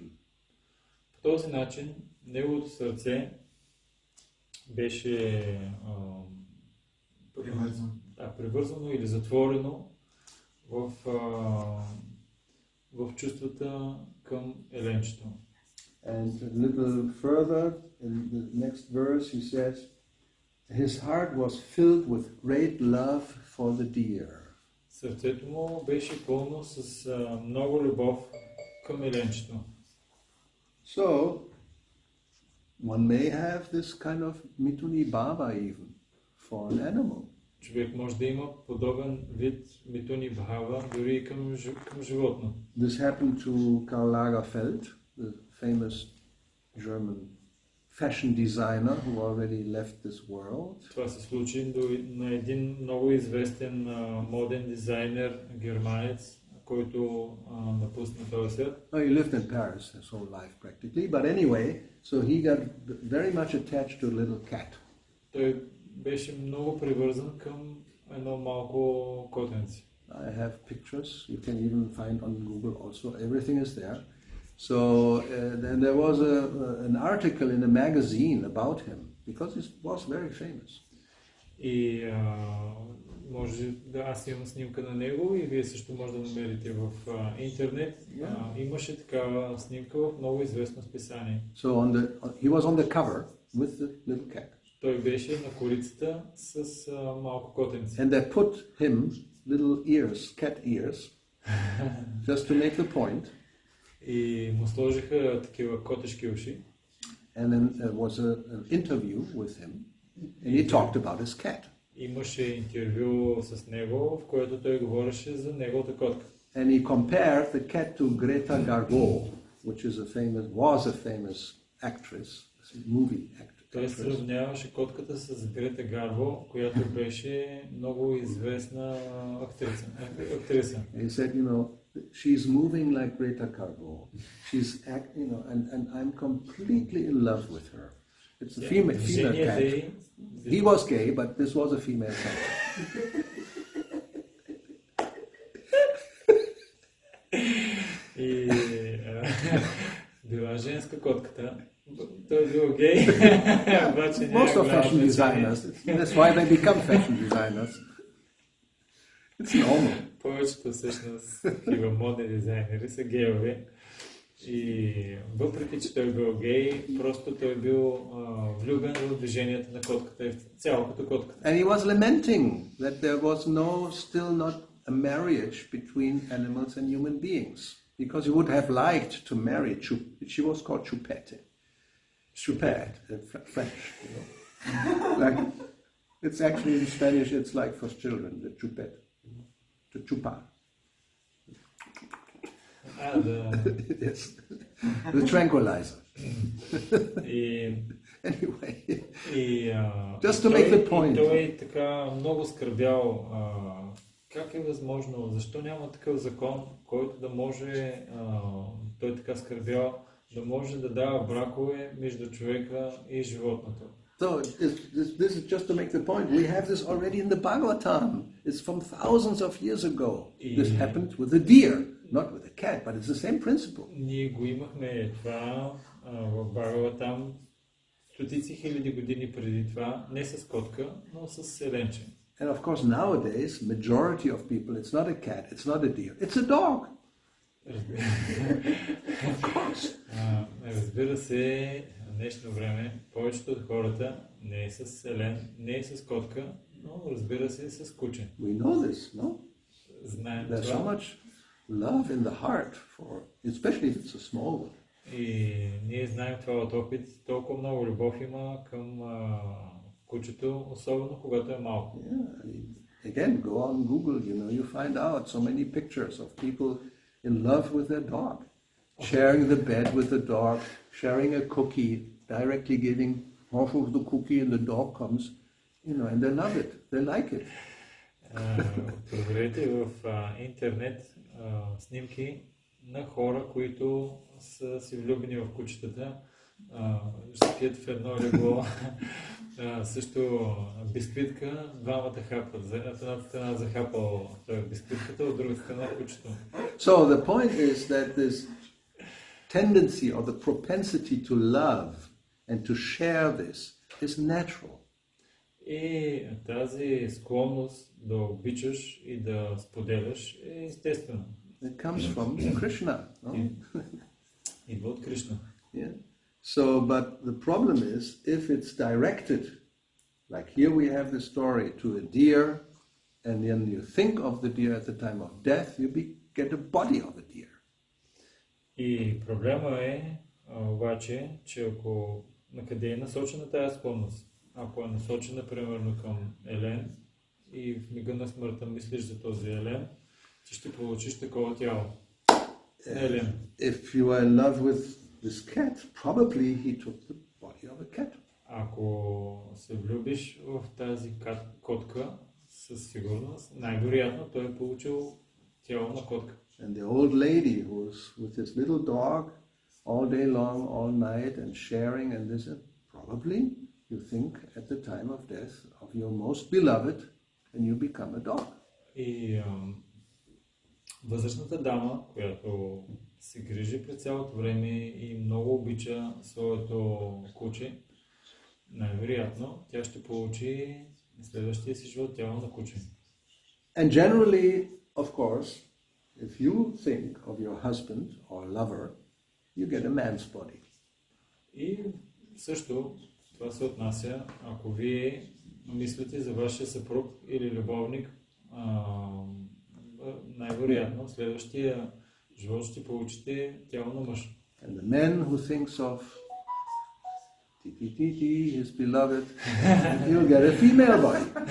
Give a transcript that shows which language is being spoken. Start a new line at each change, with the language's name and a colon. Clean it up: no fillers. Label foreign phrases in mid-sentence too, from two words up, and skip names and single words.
Bulgarian: По този начин неговото сърце беше привързано или затворено в чувствата към еленчето.
English: And a little further, in the next verse, he says, his heart was filled with great love for the deer.
Bulgarian: Сърцето му беше пълно с много любов към еленчето.
English: So, one may have this kind of
Sanskrit: मिथुनी भाव
English: even for an animal.
Bulgarian: Човек може да има подобен вид
Sanskrit: मिथुनी भाव
Bulgarian: дори и към животно.
English: This happened to Karl Lagerfeld, the famous German fashion designer who already left this world.
Bulgarian: Това се случи на един много известен моден дизайнер германец, който напусна този свят.
English: He lived in Paris his whole life practically, but anyway, so he got very much attached to a little cat.
Bulgarian: Той беше много привързан към едно малко котенце.
English: I have pictures. You can even find on Google also. Everything is there. So then there was an article in a magazine about him because he was very famous.
Bulgarian: И може да аз имам снимка на него и вие също може да намерите в интернет. Имаше такава снимка в много известно списание.
English: So he was on the cover with the little cat.
Bulgarian: Той беше на корицата с малко котенце.
English: And they put him little ears, cat ears, just to make the point.
Bulgarian: И му сложиха такива котешки уши.
English: And then there was an interview with him, and he talked about his cat.
Bulgarian: Имаше интервю с него, в което той говореше за неговата котка.
English: And he compared the cat to Greta Garbo, which was a famous actress, movie actress.
Bulgarian: Той сравняваше котката с Грета Гарбо, която беше много известна актриса.
English: He said, she's moving like Greta Garbo. She's and I'm completely in love with her. It's a female cat. He was gay, but this was a female cat.
Bulgarian: И била женска котката. Той е бил гей.
English: Most of fashion designers, that's why they become fashion designers. It's normal.
Bulgarian: Повечето всъщност такива модни дизайнери са гейови. И въпреки, че той бил гей, просто той бил влюбен в движенията на котката и цяло като котката.
English: And he was lamenting that there was still not a marriage between animals and human beings. Because he would have liked to marry, she was called Chupette. Chupette, French, like, it's actually in Spanish, it's like for children, the chupette, the chupa. Yes, the tranquilizer. Anyway, just to make the point.
Bulgarian: Той така много скърбял как е възможно? Защо няма такъв закон, който да може, той така скърбял, да може да дава бракове между човека и животното?
English: So this is just to make the point. We have this already in the Bhagavatam. It's from thousands of years ago. This happened with a deer, not with a cat, but it's the same principle.
Bulgarian: Ние го имахме това в Бхагаватам стотици хиляди години преди това, не с котка, но с селенче.
English: And of course nowadays, majority of people, it's not a cat, it's not a deer, it's a dog. Of course.
Bulgarian: Разбира се, в днешно време повечето от хората не е с селен, не е с котка, но разбира се с куче.
English: We know this, no?
Bulgarian: Знаем
English: There's so
Bulgarian: това.
English: much love in the heart for, especially if it's a small one.
Bulgarian: И ние знаем това от опит. Толкова много любов има към кучето, особено когато е малко.
English: Yeah, I mean, again, go on Google, you find out so many pictures of people in love with their dog, sharing the bed with the dog, sharing a cookie, directly giving half of the cookie and the dog comes, and they love it, they like it.
Bulgarian: Проверете в интернет снимки на хора, които са си влюбени в кучетата, спят в едно легло, също бисквитка, двамата хапат, едната страна захапал бисквитката, от другата страна кучето.
English: So the point is that this tendency or the propensity to love and to share this is natural.
Bulgarian: И тази склонност да обичаш и да споделяш е естествено.
English: It comes from Krishna. No?
Bulgarian: Идва от Кришна.
English: Yeah. So, but the problem is, if it's directed, like here we have the story to a deer, and then you think of the deer at the time of death, you get a body of a deer.
Bulgarian: И проблема е обаче, че ако накъде е насочена тази склонност, ако е насочена примерно към елен и в мига на смъртта мислиш за този елен, ти ще получиш такова тяло. Елен.
English: If you are in love with this cat, probably he took the body of a cat.
Bulgarian: Ако се влюбиш в тази котка, със сигурност, най-вероятно той е получил тяло на котка.
English: And the old lady who was with this little dog all day long, all night, and sharing and this, probably you think at the time of death of your most beloved, and you become a dog.
Bulgarian: И възрастната дама, която се грижи през цялото време и много обича своето куче, най-вероятно тя ще получи следващия си живот тяло на куче.
English: And generally, of course, if you think of your husband or lover, you get a man's body.
Bulgarian: И също това се отнася, ако вие мислите за вашия съпруг или любовник, най-вероятно следващия живот ще получите тяло на мъж.
English: And the man who thinks of his beloved, he'll get a female body.